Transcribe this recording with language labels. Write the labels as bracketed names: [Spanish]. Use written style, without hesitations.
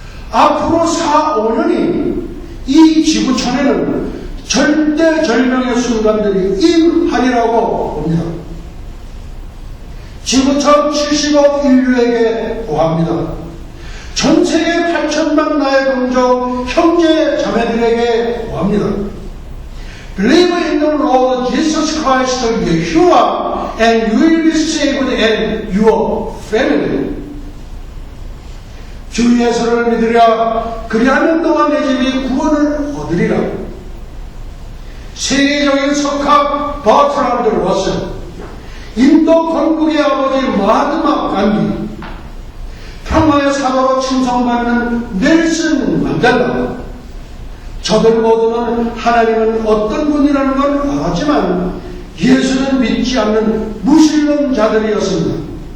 [Korean] 앞으로 4, 5년이 이 지구촌에는 절대절명의 순간들이 임하리라고 봅니다. 지구촌 70억 인류에게 고합니다. 전 세계 8천만 나의 동족 형제 자매들에게 고합니다. [English] Believe in the Lord Jesus Christ, Yeshua, and you will be saved and your family. [Korean] 주 예수를 믿으랴, 그리하면 너와 내 집이 구원을 얻으리라. 세계적인 석학 버트란드 러셀, 인도 건국의 아버지 마하트마 간디, 평화의 사도로 칭송받는 넬슨 만델라, 저들 모두는 하나님은 어떤 분이라는 걸 알았지만 예수는 믿지 않는 무신론자들이었습니다.